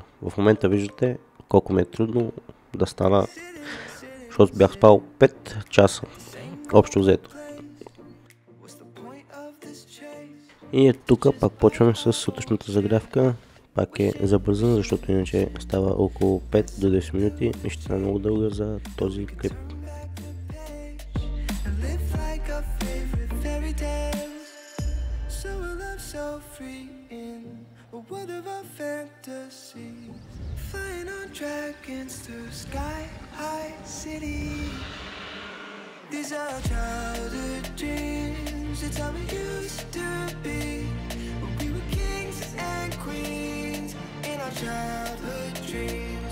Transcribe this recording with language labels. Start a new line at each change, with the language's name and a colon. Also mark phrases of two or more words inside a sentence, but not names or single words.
Bulgarian: В момента виждате колко ми е трудно да стана, защото бях спал 5 часа. Общо взето. И тук пак почваме с сутрешната загрявка. Пак е забързан, защото иначе става около 5 до 10 минути и ще е много дълга за този клип.
English: So free in a world of our fantasy, flying on dragons through sky high city. These are childhood dreams, it's how we used to be, when we were kings and queens in our childhood dreams.